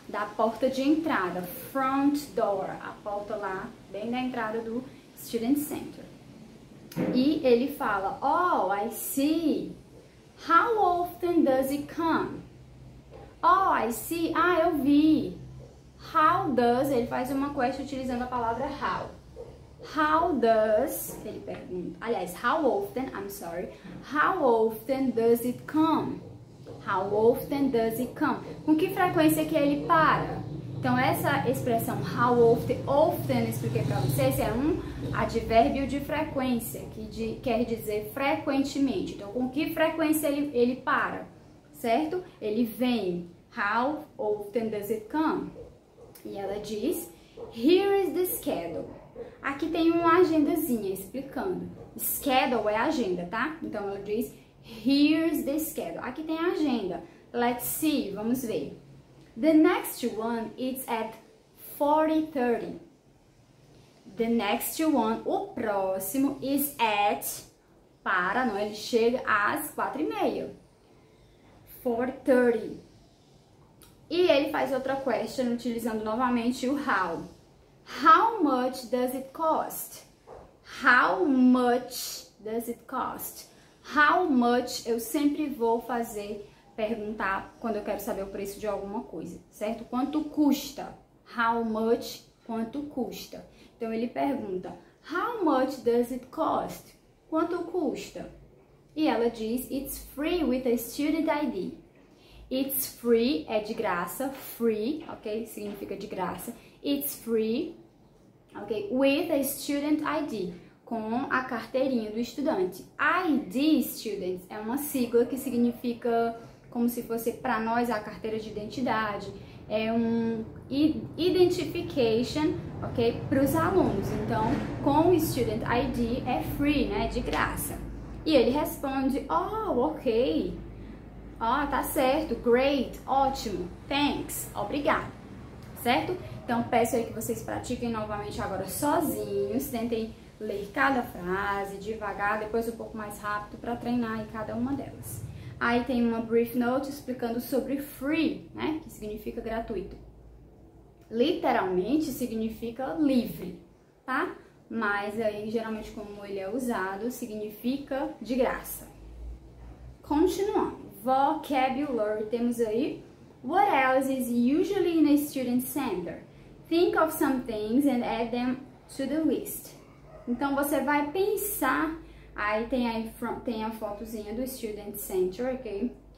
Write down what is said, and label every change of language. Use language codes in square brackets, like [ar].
[pt] Da porta de entrada. [en] Front door. [pt] A porta lá, bem na entrada do Student Center. E ele fala, [en] oh, I see. How often does it come? Oh, I see. [pt] Ah, eu vi. How does, ele faz uma question utilizando a palavra how. [en] How does, [pt] ele pergunta, aliás, [en] how often, I'm sorry, how often does it come? How often does it come? [pt] Com que frequência que ele para? Então, essa expressão how often, often, expliquei para vocês, é um advérbio de frequência, que quer dizer frequentemente. Então, com que frequência ele para, certo? Ele vem. [en] How often does it come? [pt] E ela diz, [en] here is the schedule. [pt] Aqui tem uma agendazinha explicando. Schedule é agenda, tá? Então, ela diz, [en] here's the schedule. [pt] Aqui tem a agenda. [en] Let's see, [pt] vamos ver. [en] The next one is at 4:30. The next one, [pt] o próximo, is at, para, não, ele chega às 4:30. 4:30. E ele faz outra question utilizando novamente o how. [en] How much does it cost? How much does it cost? [pt] How much eu sempre vou perguntar quando eu quero saber o preço de alguma coisa, certo? Quanto custa? How much? Quanto custa? Então ele pergunta, [en] how much does it cost? [pt] Quanto custa? [en] E ela diz, it's free with a student ID. [pt] It's free é de graça, free, ok? Significa de graça. [en] It's free, ok? With a student ID, [pt] com a carteirinha do estudante. ID, students, é uma sigla que significa como se fosse para nós a carteira de identidade. É um identification, ok? Para os alunos. Então, com o student ID é free, né? De graça. E ele responde, oh, ok. Ah, tá certo, great, ótimo, thanks, obrigado, certo? Então, peço aí que vocês pratiquem novamente agora sozinhos, tentem ler cada frase devagar, depois um pouco mais rápido para treinar aí cada uma delas. Aí tem uma brief note explicando sobre free, né, que significa gratuito. Literalmente significa livre, tá? Mas aí, geralmente, como ele é usado, significa de graça. Continuando. [en] Vocabulary, [pt] temos aí, [en] what else is usually in a student center? Think of some things and add them to the list. [pt] Então, você vai pensar, aí tem a fotozinha do student center, ok?